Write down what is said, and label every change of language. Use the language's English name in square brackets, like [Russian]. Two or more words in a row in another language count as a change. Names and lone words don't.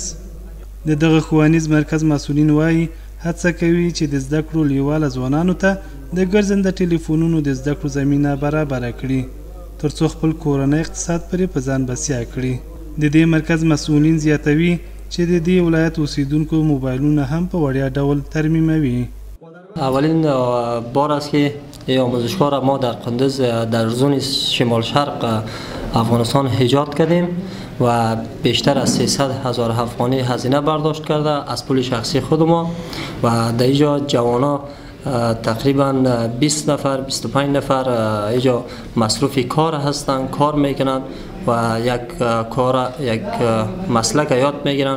[Pashto] د دغه ښوونیز مرکز مسؤلین وایي هڅه کوي چې د زده کړو لیواله ځوانانو ته د ګرځنده ټلیفونونو د زده کړو زمینه برابره کړي ترڅو خپل کورنی اقتصاد پرې په ځان بسیا کړي. د دې مرکز مسؤلین زیاتوي چې د دې ولایت اوسیدونکو موبایلونه هم په وړیا ډول ترمیموي. [Persian] اولین بار است که این آموزشگاه را ما در قندز در زون شمال شرق افغانستان ایجاد کردیم و بیشتر از 300,000 افغانی هزینه برداشت کرده از پول شخصی خود ما و در اینجا جوانا تقریبا 20 نفر 25 نفر اینجا مصروف کار هستند، کار میکنند و یک مسلک یاد میگیرن.